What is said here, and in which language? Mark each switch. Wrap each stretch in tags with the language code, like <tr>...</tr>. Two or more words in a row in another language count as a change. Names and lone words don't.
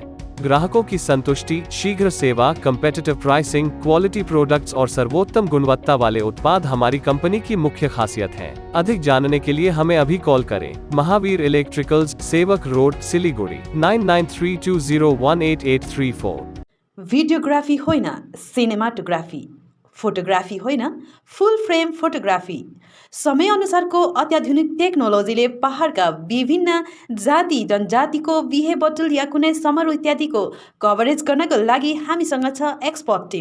<hi>ग्राहकों की संतुष्टि, शीघ्र सेवा,</hi> <en>competitive pricing, quality products</en> <hi>और सर्वोत्तम गुणवत्ता वाले उत्पाद हमारी कंपनी की मुख्य खासियत हैं। अधिक जानने के लिए हमें अभी कॉल करें। महावीर इलेक्ट्रिकल्स, सेवक रोड, सिलीगुड़ी 9932018834।</hi> <ne>भिडियोग्राफी होइन, सिनेमाटोग्राफी, फोटोग्राफी होइन,</ne> <en>full frame photography.</en> <ne>समय अनुसारको अत्याधुनिक टेक्नोलोजीले पहाडका विभिन्न जाति जनजातिको बिहे बटुल या कुनै समारोह इत्यादिको कभरेज गर्नको लागि हामीसँग छ</ne> <en>expert team.</en>